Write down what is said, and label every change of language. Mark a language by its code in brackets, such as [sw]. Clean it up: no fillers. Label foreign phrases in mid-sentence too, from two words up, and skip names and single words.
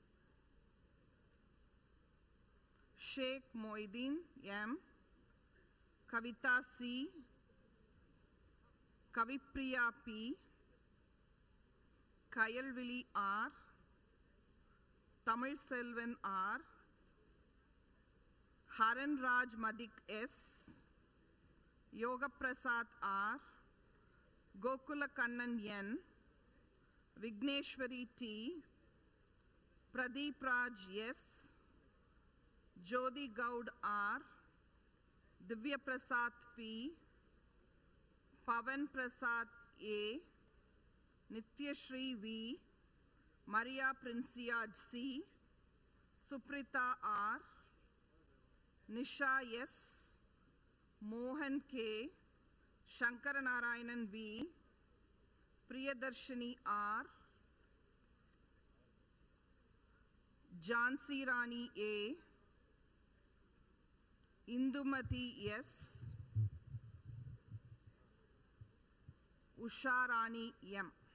[en] Sheikh Moideen M, Kavita C, Kavipriya P, Kayalvili R, Tamil Selvan R, Haran Raj Madik S, Yoga Prasad R, Gokula Kannan N, Vigneshwari T, Pradeep Raj S, Jyoti Gaud R, Divya Prasad P, Pavan Prasad A, Nityashri V, Maria Princia C, Suprita R, Nisha S, Mohan K, Shankaranarayanan V, Priyadarshini R, Jhansi Rani A, Indumati S, Usha Rani M.